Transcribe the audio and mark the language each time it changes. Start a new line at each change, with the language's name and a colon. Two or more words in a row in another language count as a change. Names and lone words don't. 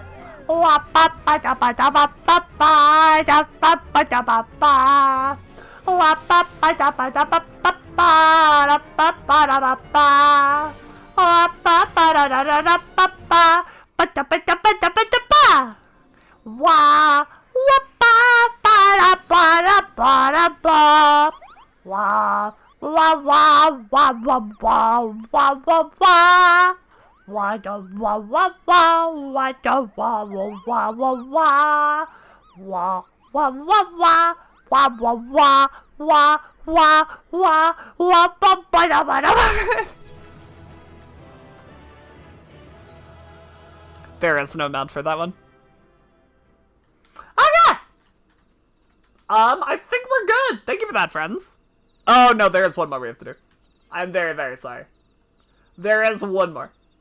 English: wah ba ba da ba da ba ba ba da ba ba da ba ba wah ba ba da ba da ba ba ba da ba ba da ba ba wah ba ba da da da da ba ba ba da ba da ba da ba da ba wah wah ba ba da ba da ba da ba. Wah wah wah wah wah wah wah wah wah wah da wah wah wah wah da wah wah wah wah wah wah wah wah wah wah wah wah wah wah wah wah ba ba da ba da. There is no mount for that one. Okay. I think we're good. Thank you for that, friends. Oh, no, there is one more we have to do. I'm very, very sorry. There is one more.